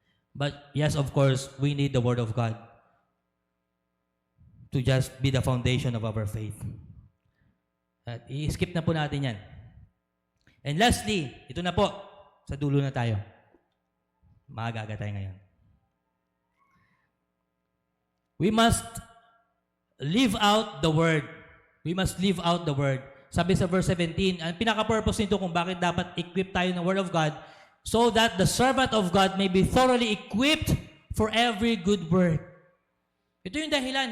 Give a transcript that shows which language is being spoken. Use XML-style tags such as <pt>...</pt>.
<en>But yes, of course, we need the Word of God to just be the foundation of our faith.</en> <tl>At i-skip na po natin yan.</tl> <en>And lastly,</en> <tl>ito na po, sa dulo na tayo. Maaga-aga tayo ngayon.</tl> <en>We must live out the Word. We must live out the Word.</en> <tl>Sabi sa verse 17, ang pinaka-purpose nito kung bakit dapat equip tayo ng Word of God,</tl> <en>so that the servant of God may be thoroughly equipped for every good work.</en> <tl>Ito yung dahilan.</tl>